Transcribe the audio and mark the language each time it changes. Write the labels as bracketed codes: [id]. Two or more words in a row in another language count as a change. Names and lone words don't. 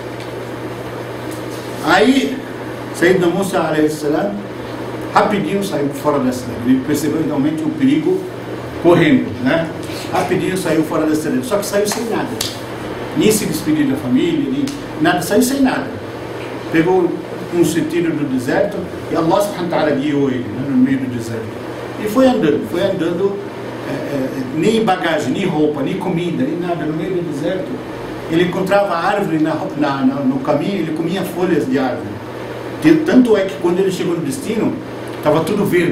[pt] Aí, Sayyidina Musa a.s., rapidinho saiu fora da cidade. Ele percebeu realmente o perigo correndo, né? Rapidinho saiu fora da cidade. Só que saiu sem nada. Nem se despedir da família, nem nada, saiu sem nada. Pegou um sentido do deserto e [ar] الله سبحانه وتعالى [pt] guiou ele, né, no meio do deserto. E foi andando, nem bagagem, nem roupa, nem comida, nem nada, no meio do deserto. Ele encontrava árvore no caminho, ele comia folhas de árvore. Tanto é que quando ele chegou no destino, estava tudo verde.